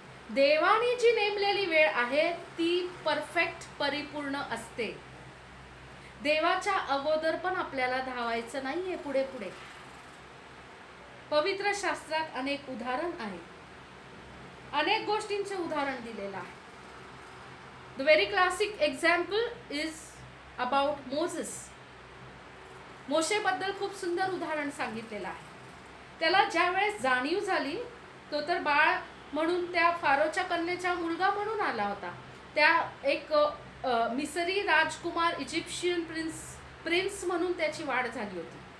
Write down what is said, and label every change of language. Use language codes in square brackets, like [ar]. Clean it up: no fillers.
[mr] देवाने जी नेमलेली वेळ आहे ती परफेक्ट, परिपूर्ण असते. देवाच्या अगोदर पण आपल्याला धावायचं नाहीये पुढे पुढे. पवित्र शास्त्रात अनेक उदाहरण आहे, अनेक गोष्टींचे उदाहरण दिलेलं आहे. [en] The very classic example is about Moses. [mr] मोशेबद्दल खूप सुंदर उदाहरण सांगितलेलं आहे. त्याला ज्या वेळेस जाणीव झाली, तो तर बाळ म्हणून त्या फारोच्या कन्येचा मुलगा म्हणून आला होता. त्या एक मिसरी राजकुमार, इजिप्शियन प्रिन्स म्हणून त्याची वाढ झाली होती.